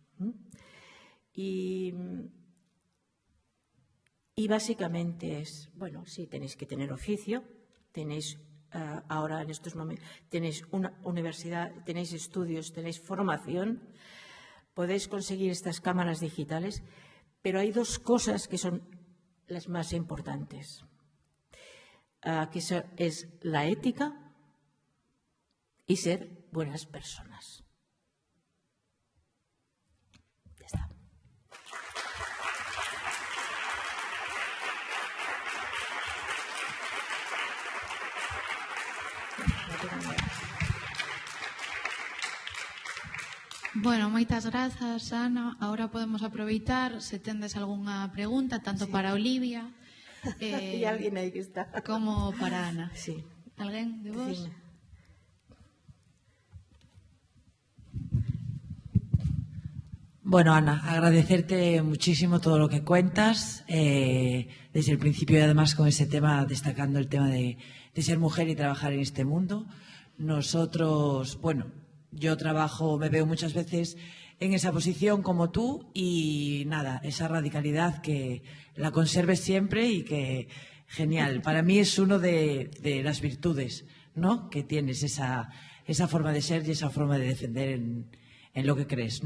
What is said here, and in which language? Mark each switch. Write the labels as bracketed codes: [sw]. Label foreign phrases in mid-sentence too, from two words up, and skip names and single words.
[es] Y básicamente es, bueno, sí, tenéis que tener oficio, tenéis ahora en estos momentos, tenéis una universidad, tenéis estudios, tenéis formación, podéis conseguir estas cámaras digitales, pero hay dos cosas que son las más importantes, que es la ética y ser buenas personas. Ya está. [gl] Bueno, moitas grazas, Ana. Ahora podemos aproveitar se tendes algunha pregunta, tanto para Olivia y alguén aí que está, como para Ana. Sí. Alguén de vos? Dime. [es] Bueno, Ana, agradecerte muchísimo todo lo que cuentas, desde el principio y además con ese tema, destacando el tema de ser mujer y trabajar en este mundo. Nosotros, bueno, yo me veo muchas veces en esa posición como tú y nada, esa radicalidad que la conserves siempre y que, genial, para mí es uno de las virtudes, ¿no?, que tienes, esa forma de ser y esa forma de defender en lo que crees.